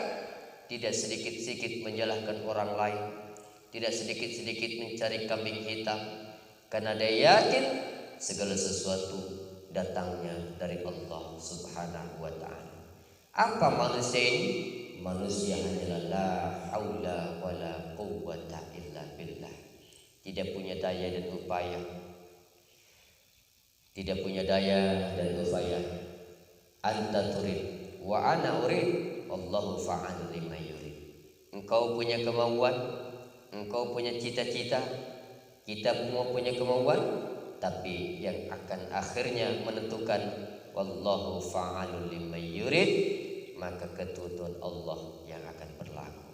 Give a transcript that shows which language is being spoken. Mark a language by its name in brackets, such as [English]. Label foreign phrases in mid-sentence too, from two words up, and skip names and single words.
[Indonesian] Tidak sedikit-sedikit menyalahkan orang lain, tidak sedikit-sedikit mencari kambing hitam, karena dia yakin segala sesuatu datangnya dari Allah [Arabic] سبحانه وتعالى. [Indonesian] Apa manusia ini? Manusia hanyalah [Arabic] لا حول ولا قوة إلا بالله. [Indonesian] Tidak punya daya dan upaya. Tidak punya daya dan upaya. [Arabic] أنت تريد وأنا أريد الله فعال لما يريد. [Indonesian] Engkau punya kemauan, engkau punya cita-cita, kita semua punya kemauan, tapi yang akan akhirnya menentukan [Arabic] والله فعال لما يريد, [Indonesian] maka ketentuan Allah yang akan berlaku.